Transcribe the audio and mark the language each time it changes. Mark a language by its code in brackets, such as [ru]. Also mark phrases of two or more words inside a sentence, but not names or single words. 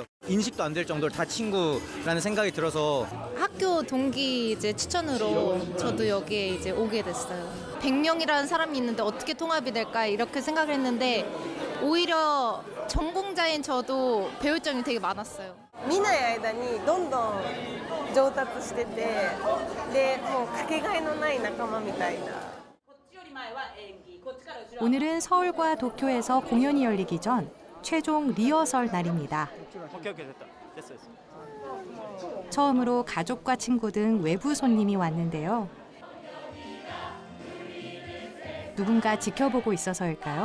[ko] 인식도 안 될 정도로 다 친구라는 생각이 들어서 학교 동기 이제 추천으로 저도 여기에 이제 오게 됐어요. 100명이라는 사람이 있는데 어떻게 통합이 될까 이렇게 생각을 했는데 오히려 전공자인 저도 배울 점이 되게 많았어요. [ja] 見ない間にどんどん上達してて、でもうかけがえのない仲間みたいな。 [ko] 오늘은 서울과 도쿄에서 공연이 열리기 전 최종 리허설 날입니다. 처음으로 가족과 친구 등 외부 손님이 왔는데요. 누군가 지켜보고 있어서일까요?